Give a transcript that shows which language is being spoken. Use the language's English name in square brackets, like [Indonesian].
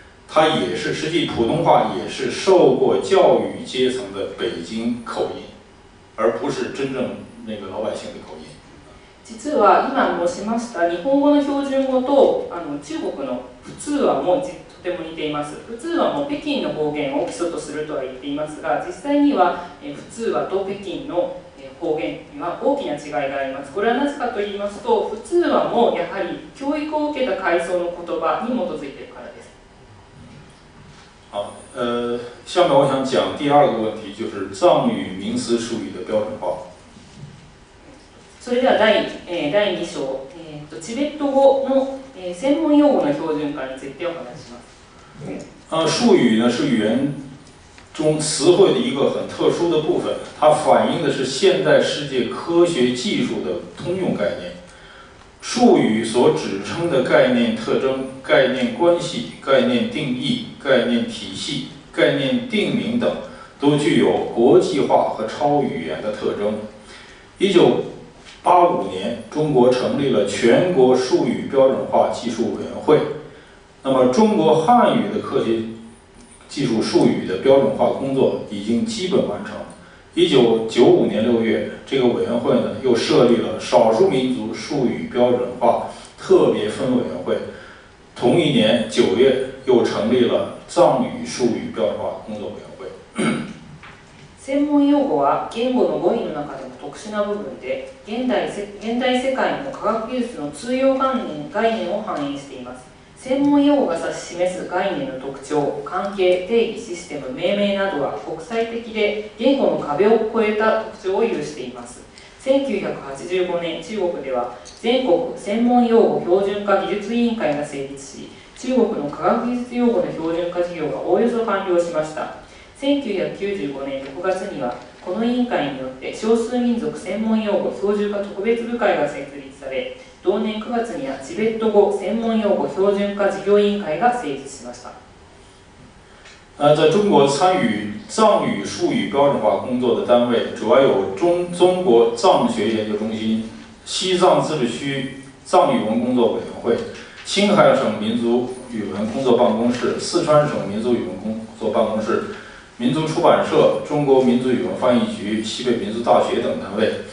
[Chinese] 它也是实际普通话也是受过教育阶层的北京口音，而不是真正那个老百姓的口音。 [Japanese] 実は今申しました日本語の標準語と中国の普通話もとても似ています。普通話も北京の方言を基礎とするとは言っていますが、実際には普通話と北京の方言には大きな違いがあります。これはなぜかと言いますと、普通話もやはり教育を受けた階層の言葉に基づいているからです。 [Chinese] 好，下面我想讲第二个问题，就是藏语名词术语的标准化。 [Japanese] それでは第2章、チベット語の専門用語の標準化についてお話します。 [Chinese] 术语呢是语言中词汇的一个很特殊的部分，它反映的是现代世界科学技术的通用概念。术语所指称的概念特征、概念关系、概念定义、概念体系、概念定名等，都具有国际化和超语言的特征。 1985年，中国成立了全国术语标准化技术委员会。那么，中国汉语的科学技术术语的标准化工作已经基本完成。 1995年6月，这个委员会呢又设立了少数民族术语标准化特别分委员会。同一年9月，又成立了藏语术语标准化工作委員会。 [Japanese] 専門用語は言語の語彙の中でも特殊な部分で、現代世界の科学技術の通用概念を反映しています。専門用語が指し示す概念の特徴、関係、定義、システム、命名などは国際的で言語の壁を越えた特徴を有しています。 1985年、中国では全国専門用語標準化技術委員会が成立し、中国の科学技術用語の標準化事業がおおよそ完了しました。 1995年6月には、この委員会によって少数民族専門用語標準化特別部会が設立され、同年9月にはチベット語専門用語標準化事業委員会が成立しました。 [Chinese] 在中国参与藏语术语标准化工作的单位主要有中国藏学研究中心、西藏自治区藏语文工作委员会、青海省民族语文工作办公室、四川省民族语文工作办公室、民族出版社、中国民族语文翻译局、西北民族大学等单位。